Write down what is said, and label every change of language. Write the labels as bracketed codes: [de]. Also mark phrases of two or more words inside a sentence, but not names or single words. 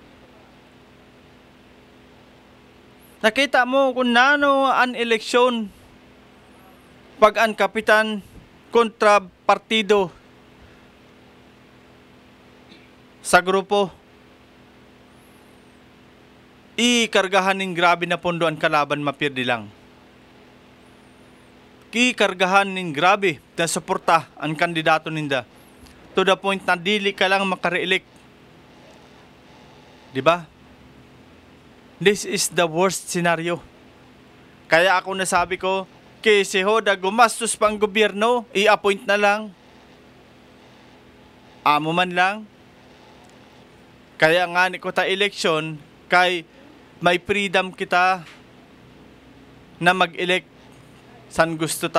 [bik] Nakita mo kung nano ang eleksyon pag ang kapitan kontra partido sa grupo. Ikargahan ng grabe na pondo ang kalaban, mapirdi lang. Ikargahan ng grabe na suporta ang kandidato ninda. [en] To the point [bik] na dili ka lang makareelect. Diba? [en] This is the worst scenario. [bik] Kaya ako nasabi ko, kay si Hoda gumastos pang gobyerno, i-appoint na lang. Amo man lang. Kaya nga ni ko ta election, kay may freedom kita na mag-elect san gusto ta.